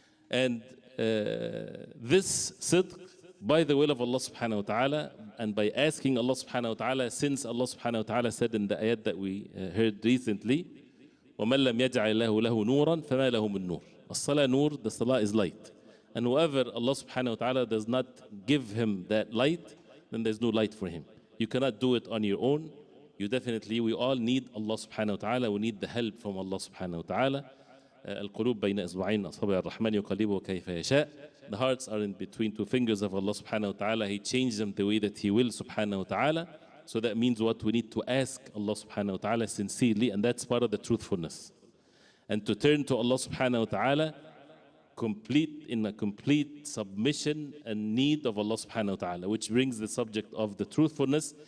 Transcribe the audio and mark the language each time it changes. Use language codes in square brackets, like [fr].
[en] And this sidq, by the will of Allah subhanahu wa ta'ala, and by asking Allah subhanahu wa ta'ala, since Allah subhanahu wa ta'ala said in the ayat that we heard recently, [ar] وَمَنْ لَمْ يَجْعَلْ لَهُ لَهُ نُورًا فَمَا لَهُ مِن نُور. [en] As-salah nur, the salah is light. And whoever Allah subhanahu wa ta'ala does not give him that light, then there's no light for him. You cannot do it on your own. We all need Allah subhanahu wa ta'ala. We need the help from Allah subhanahu wa ta'ala. [ar] القلوب بين إصبعين أصابع الرحمن يقلبه كيف يشاء. [en] The hearts are in between two fingers of Allah subhanahu wa ta'ala. He changes them the way that He will subhanahu wa ta'ala. So that means what we need to ask Allah subhanahu wa ta'ala sincerely, and that's part of the truthfulness. And to turn to Allah subhanahu wa ta'ala in a complete submission and need of Allah subhanahu wa ta'ala, which brings the subject of the truthfulness.